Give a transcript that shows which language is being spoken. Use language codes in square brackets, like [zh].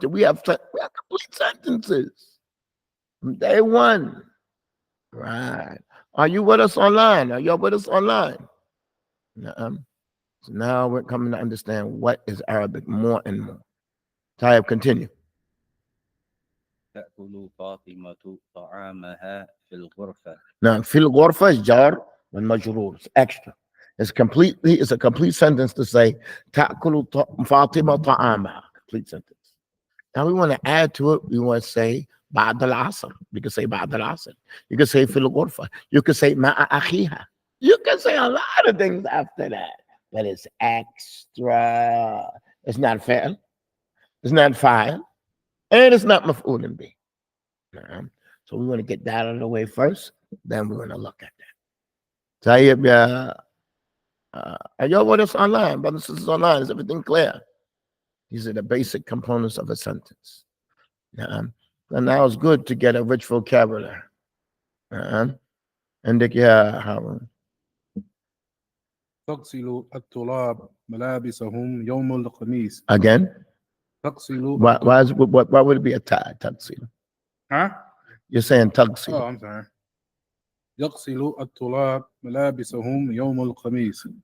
[en] Did we have complete sentences from day one? Right. Are you with us online? Are y'all with us online? So now we're coming to understand what is Arabic more and more. Tayyib, continue. [ar] تأكل فاطمة طعامها في الغرفة. [en] Now, fil ghurfa is jar and majroor. It's extra. It's a complete sentence to say ta'kulu Fatima ta'ama. Complete sentence. Now we want to add to it. We want to say ba'd al-asr. You can say ba'd al-asr. You can say fil ghurfa. You can say ma'a akhiha. You can say a lot of things after that. But it's extra. It's not fair. It's not fa'il. And it's not maf'ulun bih. So we want to get that out of the way first. Then we're going to look at that. Tayyib, y'all with us online, brothers and sisters online. Is everything clear? These are the basic components of a sentence. And now it's good to get a rich vocabulary. And Harun. [ar] تغسل الطلاب ملابسهم يوم الخميس. [en] Again? [ar] تغسل. [en] Why would it be a tagsil? Huh? You're saying tagsil. Oh, I'm sorry. [ar] يغسل الطلاب ملابسهم يوم الخميس.